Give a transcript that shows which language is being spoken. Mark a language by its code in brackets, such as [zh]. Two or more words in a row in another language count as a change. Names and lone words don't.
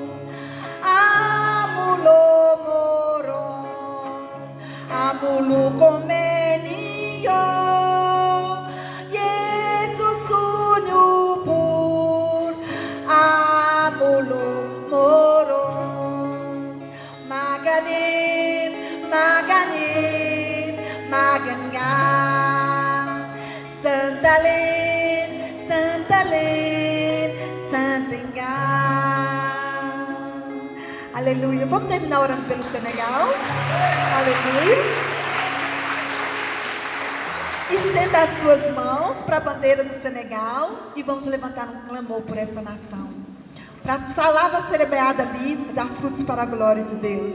[pt] Amulo Moron, Amulo Kumelio, Jesus Unyubur, Amulo Moron, Maganin, Magangan, Santalen, Santringá. Aleluia. Vamos terminar orando pelo Senegal. Aleluia. Estenda as suas mãos para a bandeira do Senegal e vamos levantar um clamor por essa nação. Para a palavra semeada ali, dar frutos para a glória de Deus.